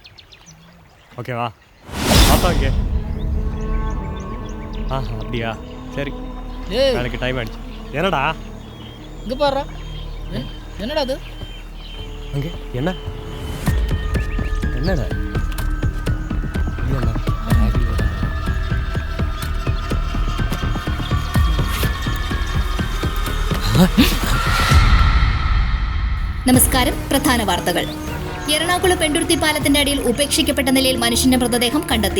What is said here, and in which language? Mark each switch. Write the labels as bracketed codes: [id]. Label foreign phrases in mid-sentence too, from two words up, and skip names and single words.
[ta] ஓகேவா? பாப்பா இங்கே. அப்படியா? சரி, வேலைக்கு டைம் ஆயிடுச்சு. என்னடா இங்கே பாடுறா, என்னடா அது அங்கே? என்னடா இல்லைண்ணா. [ml] നമസ്കാരം. പ്രധാന വാർത്തകൾ. എറണാകുളം പെണ്ടുരുത്തി പാലത്തിന്റെ അടിയിൽ ഉപേക്ഷിക്കപ്പെട്ട നിലയിൽ മനുഷ്യന്റെ മൃതദേഹം കണ്ടെത്തി.